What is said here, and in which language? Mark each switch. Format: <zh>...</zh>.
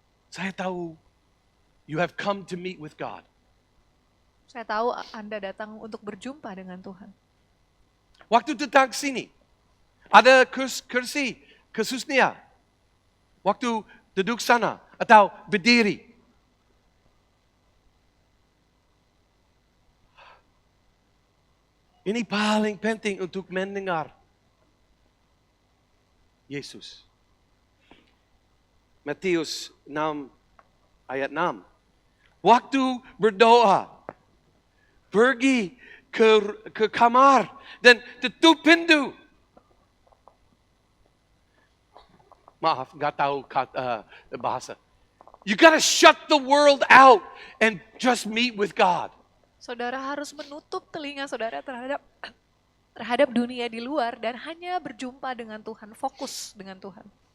<id>Saya tahu</id> <en>you have come to meet with God.</en> <id>Saya tahu Anda datang untuk berjumpa dengan Tuhan. Waktu datang sini, ada kursi khususnya. Waktu duduk sana atau berdiri. Ini paling penting untuk mendengar Yesus. Matius 6 ayat 6. Waktu berdoa, pergi ke kamar dan tutup pintu. Maaf, nggak tahu bahasa.</id> <en>You gotta shut the world out and just meet with God.</en> <id>Saudara harus menutup telinga saudara terhadap dunia di luar dan hanya berjumpa dengan Tuhan, fokus dengan Tuhan.</id>